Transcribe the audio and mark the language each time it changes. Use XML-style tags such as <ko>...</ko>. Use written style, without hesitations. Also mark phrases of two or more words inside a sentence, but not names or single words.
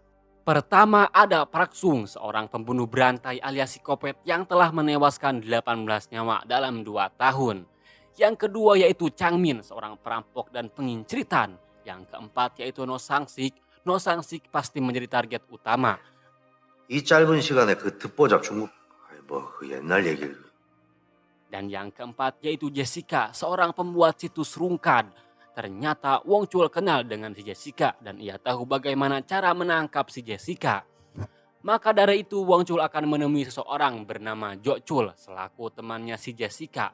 <id>Pertama ada Park Sung, seorang pembunuh berantai alias psikopat yang telah menewaskan 18 nyawa dalam 2 tahun. Yang kedua yaitu Chang Min, seorang perampok dan penginciritan. Yang keempat yaitu No Sang-sik. No Sang-sik pasti menjadi target utama.</id> <ko>이 짧은 시간에 그 듣보잡 중국 그 옛날 얘기를.</ko> <id>Dan yang keempat yaitu Jessica, seorang pembuat situs rungkad. Ternyata Wong Chul kenal dengan si Jessica dan ia tahu bagaimana cara menangkap si Jessica. Maka dari itu Wong Chul akan menemui seseorang bernama Jo Chul selaku temannya si Jessica.</id>